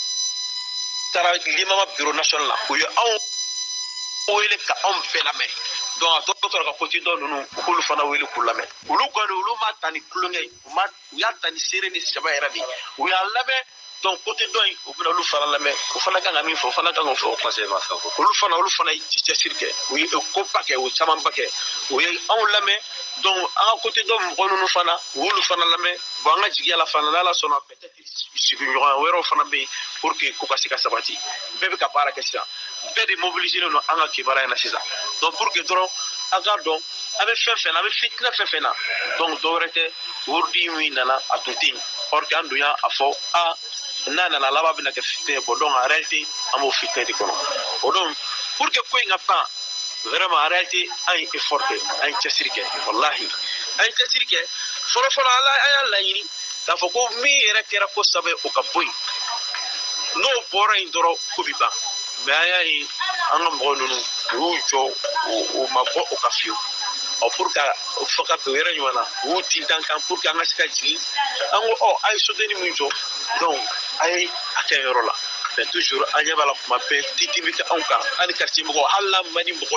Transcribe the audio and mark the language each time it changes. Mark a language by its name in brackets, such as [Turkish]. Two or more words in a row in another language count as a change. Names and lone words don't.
[Bambara] taara limama [French] bureau national [Bambara] la u ye anw wele ka anw bɛɛ lamɛn donc a tɔ tora ka côté dɔ ninnu u k'olu fana wele k'u lamɛn olu kɔni olu ma ta ni tulonkɛ ye u y'a ta ni seere ni sɛbɛ yɛrɛ de ye u y'a lamɛn donc côté dɔ in u bɛna olu fana lamɛn o fana kan ka min fɔ o fana kan k'o fɔ conseil ma fɛ olu fana ye cɛsiri kɛ u ye koba kɛ u ye camanba kɛ u ye anw lamɛn donc an ka côté dɔ mɔgɔ ninnu fana u y'olu fana lamɛn bon an ka jigiya la fana n'ala sɔnna peut-être sigiɲɔgɔnya wɛrɛw fana bɛ yen [French] pour que [Bambara] ko ka se ka sabati bɛɛ bɛ ka baara kɛ sisan bɛɛ de mobilisé don an ka kibaruya in na sisan donc [French] pour que [Bambara] dɔrɔn an k'a dɔn an bɛ fɛn fɛn na an bɛ fitinɛ fɛn fɛn na donc dɔwɛrɛ tɛ wurudi min nana a tun tɛ yen [French] or que [Bambara] an dun y'a fɔ n'a nana laban bɛna kɛ fitinɛ ye bon [French] donc en réalité [Bambara] an b'o fitinɛ de kɔnɔ o donc [French] pour que [Bambara] ko in ka ban [French] vraiment en réalité [Bambara] an ye effort kɛ an ye cɛsiri kɛ walahi an ye cɛsiri kɛ fɔlɔfɔlɔ an y'a laɲini k'a fɔ ko min yɛrɛ kɛra ko sɛbɛ o ka bɔ yen n'o bɔra yen dɔrɔn ko bɛ ban mais an y'a ye an ka mɔgɔ ninnu u y'u jɔ u ma bɔ o ka fiyewu [French] pour que [Bambara] fɔ ka don yɛrɛ ɲuman na u y'u tintan kan [French] pour que [Bambara] an ka se ka jigin an ko a ye sodenni min jɔ donc a ye a kɛ yɔrɔ la [French] mais toujours [Bambara] an ɲɛ b'a la kuma bɛɛ titi bɛ kɛ anw kan hali quartier mɔgɔw hali n'a man di mɔgɔ